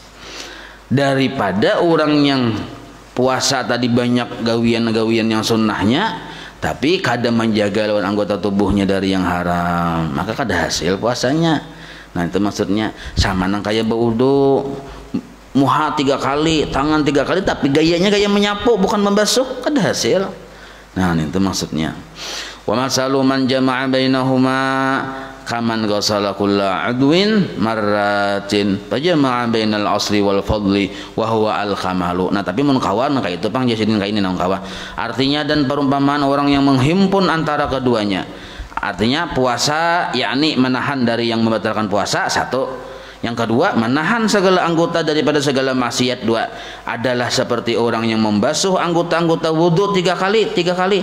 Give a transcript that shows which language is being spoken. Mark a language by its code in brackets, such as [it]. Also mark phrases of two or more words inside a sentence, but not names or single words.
[bjn] Daripada orang yang puasa tadi banyak gawian yang sunnahnya tapi kada menjaga lawan anggota tubuhnya dari yang haram, maka kada hasil puasanya. Nah itu maksudnya sama nang kayak berwudu, muha 3 kali, tangan 3 kali, tapi gayanya gaya menyapu bukan membasuh, kada hasil. Nah itu maksudnya. [ar] ومثل من جمع بينهما كمن غسل كل عضو مرة فجمع بين الأصل والفضل وهو الكمال. [bjn] Nah tapi mun kawan kayak itu pang jasidin kayak ini nang kawan. Artinya dan perumpamaan orang yang menghimpun antara keduanya. Artinya puasa yakni menahan dari yang membatalkan puasa, satu. Yang kedua, menahan segala anggota daripada segala maksiat, 2. Adalah seperti orang yang membasuh anggota-anggota wudhu 3 kali.